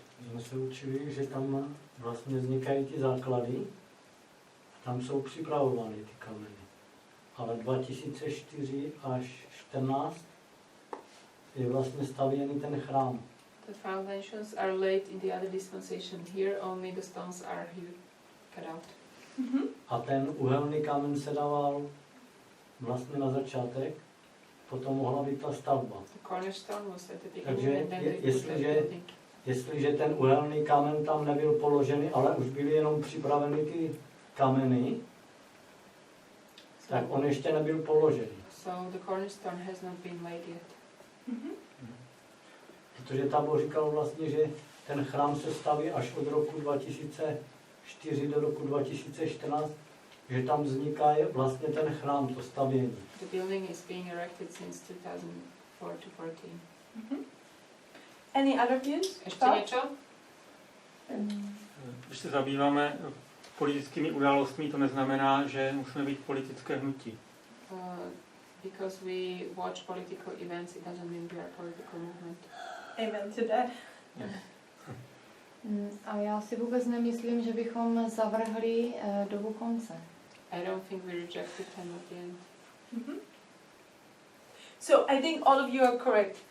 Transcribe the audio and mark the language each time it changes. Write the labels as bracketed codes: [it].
[cs] Jsme se učili, že tam vlastně vznikají ty základy, tam jsou připravovány ty kameny. Ale 2004 až 14 je vlastně stavěný ten chrám. [en] The foundations are laid in the other dispensation. Here only the stones are here cut out. Mm-hmm. [cs] A ten uhelný kámen se dával vlastně na začátek, potom mohla být ta stavba. [en] The cornerstone was at the beginning [cs] Takže [en] and then they put the building. [cs] Jestliže ten uhelný kámen tam nebyl položený, ale už byly jenom připraveny ty kameny, tak on ještě nebyl položený. [en] So the cornerstone has not been laid yet. Mm-hmm. [cs] Protože Tábor říkal vlastně, že ten chrám se staví až od roku 2004 do roku 2014, že tam vzniká vlastně ten chrám, to stavění. [en] The building is being erected since 2004 to 14. Mm-hmm. Any other views? [sk] Ešte niečo? [cs] Když se zabýváme politickými událostmi, to neznamená, že musíme být politické hnutí. [en] Because we watch political events, it doesn't mean we are a political movement. Amen to that. [cs] A já si vůbec nemyslím, že bychom zavrhli dobu konce. [en] I don't think we rejected time at the end. Mm-hmm. So I think all of you are correct.